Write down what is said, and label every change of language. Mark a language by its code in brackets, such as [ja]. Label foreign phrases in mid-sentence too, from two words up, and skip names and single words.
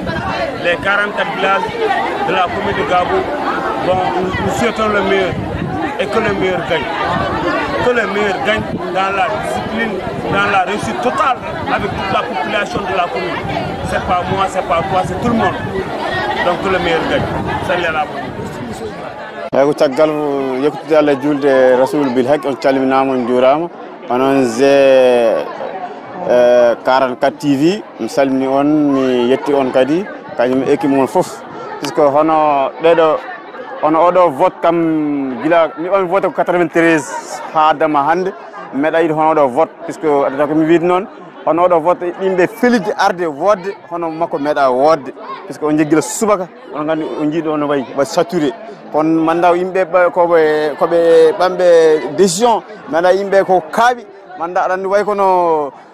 [fr] Les 44 villages de la commune de Gabou, bon, nous souhaitons le meilleur et que le meilleur gagne. Que le meilleur gagne dans la discipline, dans la réussite totale avec toute la population de la commune. C'est pas moi, c'est pas toi, c'est tout le monde. Donc que le meilleur gagne. C'est la [ff] ko tagal yekutude Allah julde rasul bil haq on calminama on jurama onon ze 44 TV mi salmini on mi yetti on kadi kanyum équipe mon fof puisque hono dedo ono odo vote kam gila mi on vote ko 93 ha dama hande meda yidi hono do vote puisque adata ko mi wid non hono odo vote dimbe felide arde wodde hono makko meda wodde puisque on jegila subaka on gandi on jido on way ba saturé kon mandaw yimbe kobe bambe décision manda yimbe ko kaabi manda adandi way kono